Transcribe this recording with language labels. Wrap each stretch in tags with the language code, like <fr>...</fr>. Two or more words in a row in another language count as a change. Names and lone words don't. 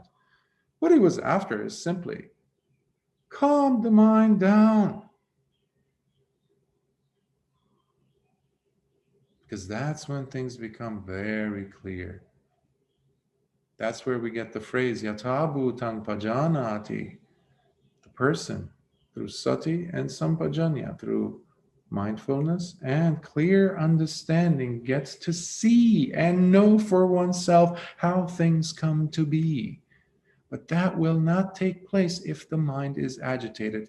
<en>What he was after is simply calm the mind down. Because that's when things become very clear. That's where we get the phrase,</en> <pi>yatha bhutang pajanati.</pi> <en>The person, through sati and sampajanya, through mindfulness and clear understanding, gets to see and know for oneself how things come to be. But that will not take place if the mind is agitated.</en>